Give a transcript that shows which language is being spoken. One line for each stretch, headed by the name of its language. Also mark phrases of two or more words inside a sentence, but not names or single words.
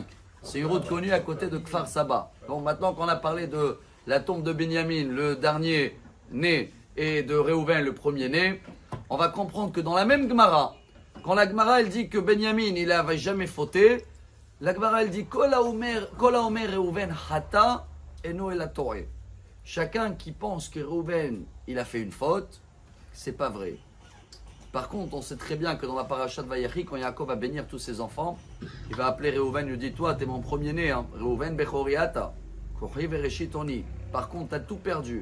French: C'est une route connue à côté de Kfar Saba. Bon, maintenant qu'on a parlé de la tombe de Benyamin, le dernier né, et de Reuven, le premier né, on va comprendre que dans la même Gemara, quand la Gemara elle dit que Benyamin il n'avait jamais fauté, la Gemara elle dit
Hebrew: כל האומר ראובן חטא אינו אלא טועה.
French: Chacun qui pense que Reuven il a fait une faute, c'est pas vrai. Par contre, on sait très bien que dans la paracha de Vayechi, quand Yaakov va bénir tous ses enfants, il va appeler Reuven, il lui dit toi, t'es mon premier-né,
Hebrew: ראובן בכורי אתה כחי וראשית אוני.
French: Par contre, t'as tout perdu.